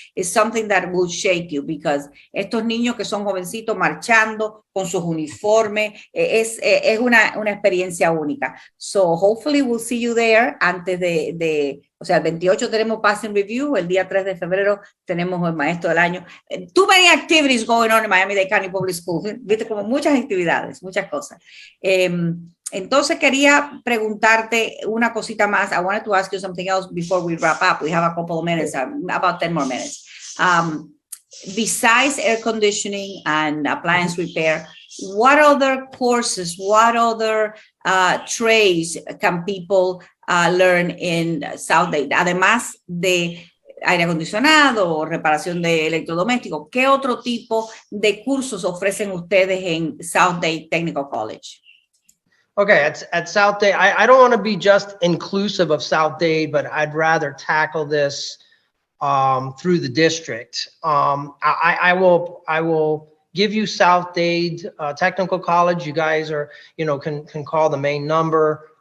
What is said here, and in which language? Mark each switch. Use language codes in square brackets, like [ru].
[en] It's something that will shake you, because [es] estos niños que son jovencitos marchando con sus uniformes, es una experiencia única. [en] So hopefully we'll see you there [es] antes o sea, el 28 tenemos Pass and Review, el día 3 de febrero tenemos el Maestro del Año. [en] Too many activities going on in Miami-Dade County Public Schools. [es] Viste, como muchas actividades, muchas cosas. Entonces quería preguntarte una cosita más. [en] I wanted to ask you something else before we wrap up. We have a couple of minutes, about 10 more minutes. Besides air conditioning and appliance repair, what other courses, what other trades can people learn in South Dade? [es] Además de aire acondicionado o reparación de electrodomésticos, ¿qué otro tipo de cursos ofrecen ustedes en South Dade Technical College? [en] Okay, at South Dade, I don't want to be just inclusive of South Dade, but I'd rather tackle this through the district. I will give you South Dade Technical College. You guys are, can call the main number.